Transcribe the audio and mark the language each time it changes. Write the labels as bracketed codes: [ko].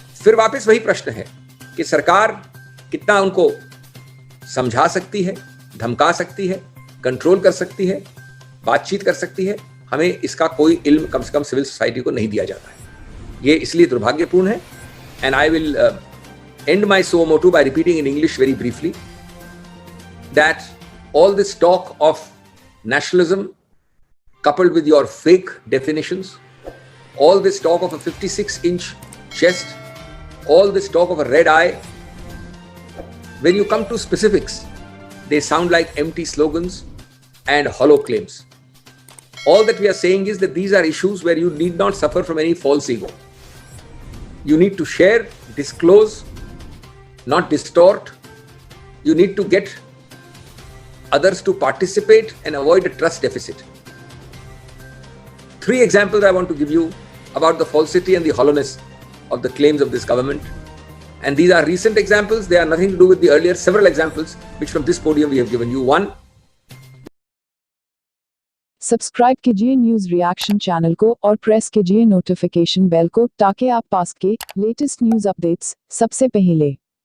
[hi] फिर वापस वही प्रश्न है कि सरकार कितना उनको समझा सकती है, धमका सकती है, कंट्रोल कर सकती है, बातचीत कर सकती है। हमें इसका कोई इल्म कम से कम सिविल सोसाइटी को नहीं दिया जाता है। ये इसलिए दुर्भाग्यपूर्ण है। [en] And I will end my suo motu by repeating in English very briefly that all this talk of nationalism coupled with your fake definitions, all this talk of a 56-inch chest, all this talk of a red eye, when you come to specifics, they sound like empty slogans and hollow claims. All that we are saying is that these are issues where you need not suffer from any false ego. You need to share, disclose, not distort. You need to get others to participate and avoid a trust deficit. 3 examples I want to give you about the falsity and the hollowness of the claims of this government. And these are recent examples. They are nothing to do with the earlier several examples which from this podium we have given you. 1. [hi] Subscribe कीजिए news reaction channel को और press कीजिए notification bell को ताकि आप पास के latest news updates सबसे पहले